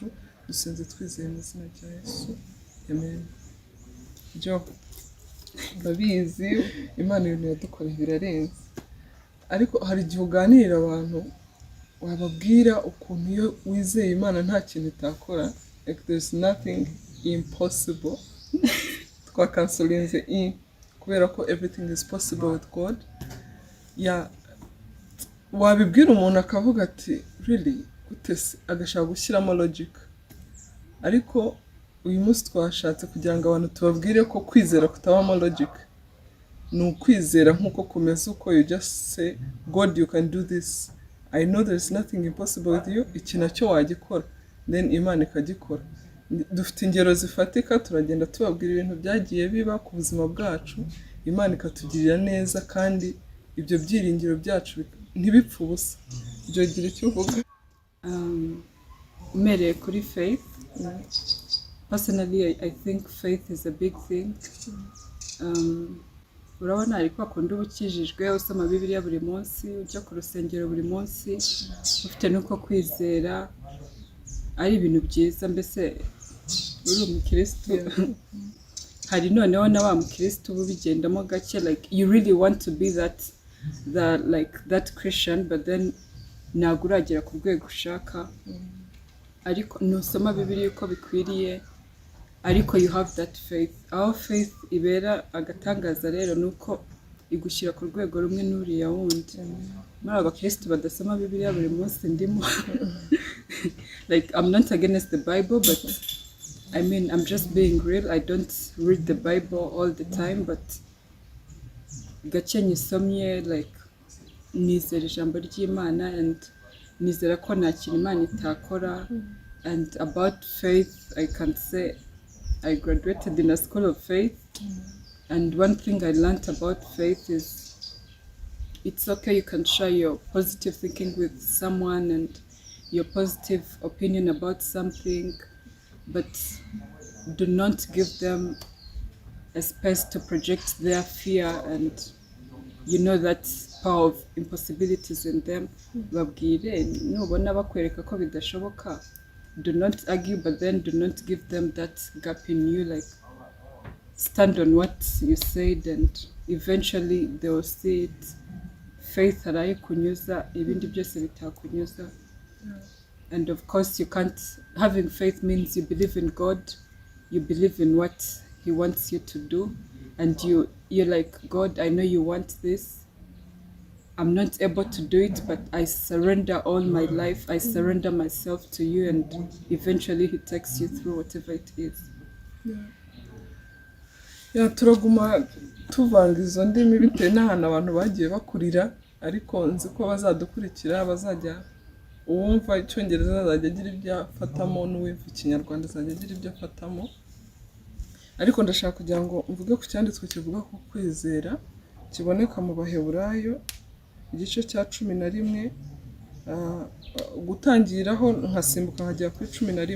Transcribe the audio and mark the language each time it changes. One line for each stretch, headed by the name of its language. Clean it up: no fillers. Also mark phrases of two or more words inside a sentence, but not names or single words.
Kinyarwanda: Dusenze twizeye mu izina rya Yesu, amen. Urabizi Imana ibintu yadukoreye birarenze, ariko hari igihe uganirira abantu wababwira ukuntu iyo wizeye Imana nta kintu itakora,
English: like there's nothing impossible.
Kinyarwanda: Twakansolinze kubera ko
English: everything is possible with God.
Kinyarwanda: Wabibwira umuntu akavuga ati really gutese, agashaka gushyiramo logic, ariko uyu munsi twashatse kugira ngo abantu tubabwire ko kwizera kutabamo logic. Ni ukwizera nk'uko kumeze, uko
English: you just say God you can do this, I know there's nothing impossible with you,
Kinyarwanda: iki nacyo wagikora, then Imana ikagikora. Dufite ingero zifatika, turagenda tubabwira ibintu byagiye biba ku buzima bwacu, Imana ikatugirira neza, kandi ibyo byiringiro byacu ntibipfe ubusa. Ibyo gira icyo uvuga. Umereye kuri faith.
English: Personally, I think faith is a big thing.
Kinyarwanda: Urabona ariko akunda ubukijijwe usoma Bibiliya buri munsi, ujya ku rusengero buri munsi, ufite nuko kwizera ari ibintu byiza. Mbese uri umukristo, hari noneho na wa mukristo ubigendamo gake,
English: like you really want to be that Christian, but then
Kinyarwanda: ntabwo uragera ku rwego ushaka, ariko nusoma Bibiliya uko bikwiriye, ariko
English: you have that faith.
Kinyarwanda: Aho faith ibera agatangaza rero nuko igushyira ku rwego rumwe n'uriya wundi. Muri abakristo badasoma Bibiliya buri munsi ndimo.
English: Like I'm not against the Bible, but I mean I'm just being real. I don't read the Bible all the time, but
Kinyarwanda: gake nyisomye,
English: like
Kinyarwanda: nizera ijambo ry'Imana,
English: and
Kinyarwanda: nizera ko nta kintu Imana itakora.
English: And about faith, I can say I graduated in a school of faith, and one thing I learned about faith is it's okay, you can share your positive thinking with someone and your positive opinion about something, but do not give them a space to project their fear and that power of impossibilities in them.
Kinyarwanda: Babwire, nubona bakwereka ko bidashoboka,
English: do not argue, but then do not give them that gap in you. Like, stand on what you said, and eventually they will see it.
Kinyarwanda: Faith arayikunyuza, ibindi byose bitakunyuza.
English: And of course, having faith means you believe in God, you believe in what He wants you to do, and you're like, God, I know you want this, I'm not able to do it, but I surrender all my life. I surrender myself to you, and eventually He takes you through whatever it is.
Kinyarwanda: turaguma tuvanga izo ndimi bitewe n'ahantu abantu bagiye bakurira, ariko nzi ko bazadukurikira bazajya uwumva icyongereza azajya agira ibyo afatamo n'uwumva ikinyarwanda azajya agira ibyo afatamo. Ariko ndashaka kugira ngo mvuge ku cyanditswe kivuga ko kwizera kiboneka mu Baheburayo igice cya 11, gutangiraho nkasimbuka nkajya kuri 11.